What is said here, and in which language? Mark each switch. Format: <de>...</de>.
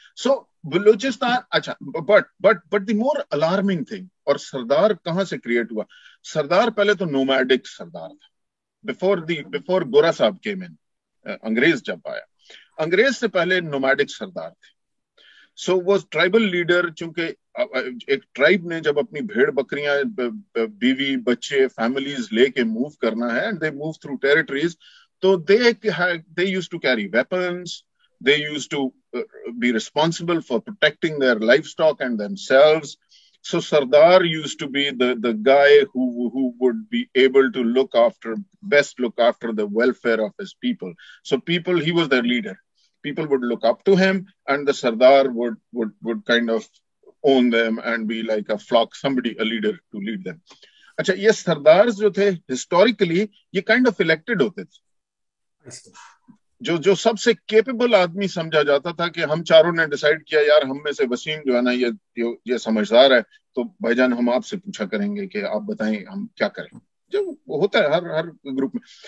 <ur>سو بلوچستان اچھا,</ur> <en>but the more alarming thing,</en> <ur>اور سردار کہاں سے کریٹ ہوا؟ سردار پہلے تو نومیڈک سردار تھا بفور گورا صاحب کے میں, انگریز جب آیا, انگریز سے پہلے نومیڈک سردار تھے. سو وہ ٹرائبل لیڈر, چونکہ ایک ٹرائب نے جب اپنی بھیڑ بکریاں بیوی بچے فیملیز لے کے موو کرنا ہے,</ur> <en>they move through territories, so they used to carry weapons, they used to be responsible for protecting their livestock and themselves. So Sardar used to be the guy who would be able to look after the welfare of his people. So he was their leader. People would look up to him, and the Sardar would kind of own them and be like a flock, a leader to lead them.</en> <ur>اچھا, یہ سردارز جو تھے historically یہ kind of elected ہوتے تھے, جو سب سے capable آدمی سمجھا جاتا تھا کہ ہم چاروں نے ڈیسائیڈ کیا یار ہم میں سے وسیم جو ہے نا یہ سمجھدار ہے, تو بھائی جان ہم آپ سے پوچھا کریں گے کہ آپ بتائیں ہم کیا کریں, جو ہوتا ہے ہر گروپ میں.</ur>